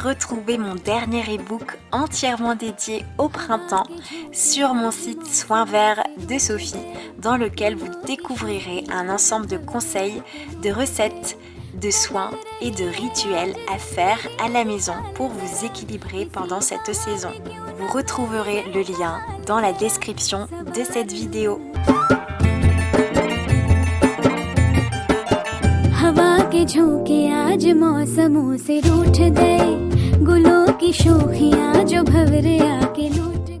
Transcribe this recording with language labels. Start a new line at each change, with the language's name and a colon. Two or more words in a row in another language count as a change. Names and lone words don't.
French: retrouver mon dernier e-book entièrement dédié au printemps sur mon site Soins Verts de Sophie, dans lequel vous découvrirez un ensemble de conseils, de recettes, de soins et de rituels à faire à la maison pour vous équilibrer pendant cette saison. Vous retrouverez le lien dans la description de cette vidéo.
Hindi: हवा के झोंके आज मौसमों से रूठ गए, गुलों की शोखियां जो भंवरे आके लूट